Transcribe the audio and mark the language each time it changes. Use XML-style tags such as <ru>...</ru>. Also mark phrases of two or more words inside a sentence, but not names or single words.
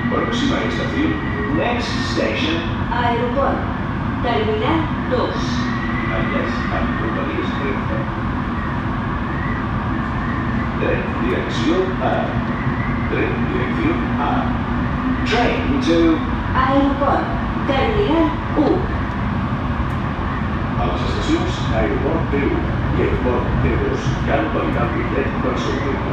<es>Próxima estación.</es> <en>Next station,</en> <ca>Aeroport. Terminal 2. Enllaç amb Rodalies Renfe. Tren direcció A. Tren direcció A.</ca> <en>Train to Aeroport. Terminal 1.</en> <ca>A les estacions Aeroport T1 y Aeroport T2 cal validar el bitllet per sortir-ne.</ca>